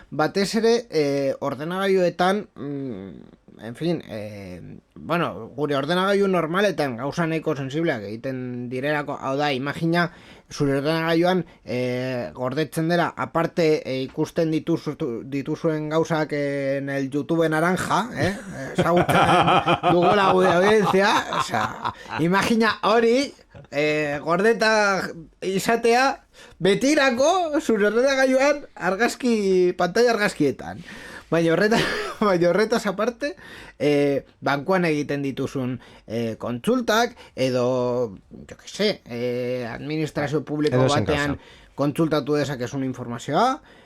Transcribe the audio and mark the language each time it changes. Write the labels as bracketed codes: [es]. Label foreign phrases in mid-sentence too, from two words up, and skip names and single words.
[eu] Batez ere, ordenagailuetan, [es] en fin, [eu] gure ordenagailu normaletan gauza nahiko sensibleak egiten direlako, hau da, imagina, zure ordenagailuan gordetzen dela, aparte ikusten dituzuen gauzak [es] en el YouTube naranja, [eu] ezagutzen dugula gure audiencia, imagina hori, gordeta izatea, betirako zure ordenagailuan pantalla argazkietan. Baina horretaz aparte, bankuan egiten dituzun kontsultak, edo, administrazio publiko batean kontsultatu dezakezun informazioa,